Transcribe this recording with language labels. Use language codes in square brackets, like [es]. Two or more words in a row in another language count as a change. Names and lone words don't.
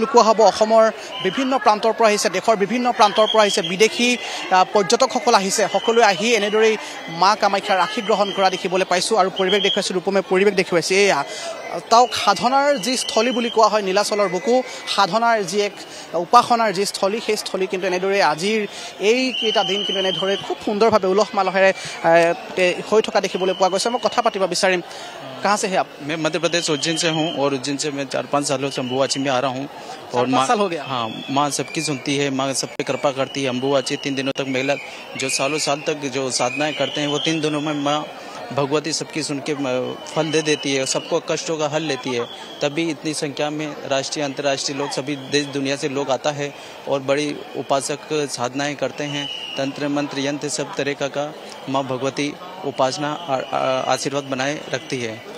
[as] কোৱা হ'ব অসমৰ বিভিন্ন প্ৰান্তৰ পৰা আহিছে দেশৰ বিভিন্ন প্ৰান্তৰ পৰা আহিছে বিদেশী পৰ্যটকসকল আহিছে সকলোৱে আহি এনেদৰেই মা কামাখ্যাৰ আশীষ গ্ৰহণ কৰা দেখিবলৈ পাইছো আৰু পৰিবেশ দেখুৱাইছো ৰূপমে পৰিবেশ দেখুৱাইছে এয়া তাওক সাধনাৰ যি স্থলী বুলি কোৱা হয় নীলাচলৰ বুকু সাধনাৰ যি এক উপাসনাৰ যি স্থলী সেই স্থলী কিন্তু এনেদৰে আজিৰ এই কেইটা দিন কিন্তু এনেদৰে খুব সুন্দৰভাৱে উলহ মালহেৰে হৈ থকা দেখিবলৈ পোৱা গৈছে মই কথা পাতিব বিচাৰিম [hi] कहाँ से है आप? मैं मध्य प्रदेश उज्जैन से हूँ और उज्जैन से मैं 4-5 सालों से अम्बुवाची में आ रहा हूँ और माँ साल हो गया हाँ माँ सबकी सुनती है माँ सब पे कृपा करती है अम्बुवाची 3 दिनों तक महिला जो सालों साल तक जो साधनाएं करते हैं वो 3 दिनों में माँ भगवती सबकी सुन के फल दे देती है सबको कष्टों का हल लेती है तभी इतनी संख्या में राष्ट्रीय अंतर्राष्ट्रीय लोग सभी देश दुनिया से लोग आता है और बड़ी उपासक साधनाएं करते हैं तंत्र मंत्र यंत्र सब तरह का माँ भगवती उपासना आशीर्वाद बनाए रखती है।